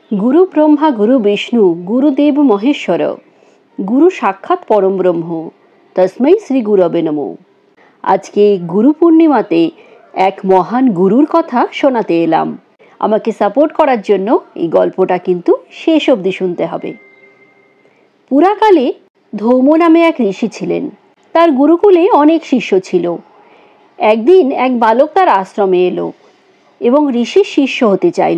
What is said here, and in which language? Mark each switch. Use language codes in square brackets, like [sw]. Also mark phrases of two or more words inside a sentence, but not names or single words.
[sa] गुरु ब्रह्मा गुरु विष्णु गुरुदेव महेश्वर गुरु साक्षात् परम ब्रह्म तस्मै श्री गुरवे नमो। [bn] আজ কে গুরু পূর্ণিমাতে এক মহান গুরুর কথা শোনাতে এলাম। আমাকে সাপোর্ট করার জন্য এই গল্পটা কিন্তু শেষ অবধি শুনতে হবে। পুরাকালে ধৌম নামে এক ঋষি ছিলেন। তার গুরুকুলে অনেক শিষ্য ছিল। একদিন এক বালক তার আশ্রমে এলো এবং ঋষির শিষ্য হতে চাইল।